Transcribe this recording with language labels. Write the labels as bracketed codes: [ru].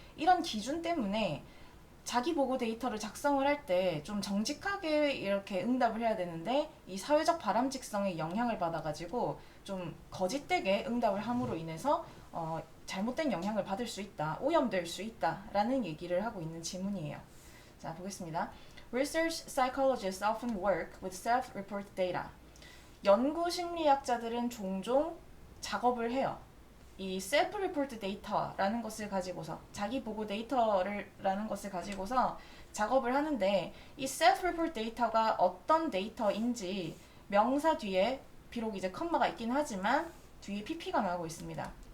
[ko] 이런 기준 때문에 자기 보고 데이터를 작성을 할 때 좀 정직하게 이렇게 응답을 해야 되는데 이 사회적 바람직성에 영향을 받아가지고 좀 거짓되게 응답을 함으로 인해서 잘못된 영향을 받을 수 있다, 오염될 수 있다라는 얘기를 하고 있는 지문이에요. 자, 보겠습니다. [en] Research psychologists often work with self-report data. [ko] 연구 심리학자들은 종종 작업을 해요. 이 self-report data라는 것을 가지고서 자기 보고 데이터라는 것을 가지고서 작업을 하는데 이 self-report data가 어떤 데이터인지 명사 뒤에 비록 이제 컴마가 있긴 하지만 뒤에 pp가 나오고 있습니다.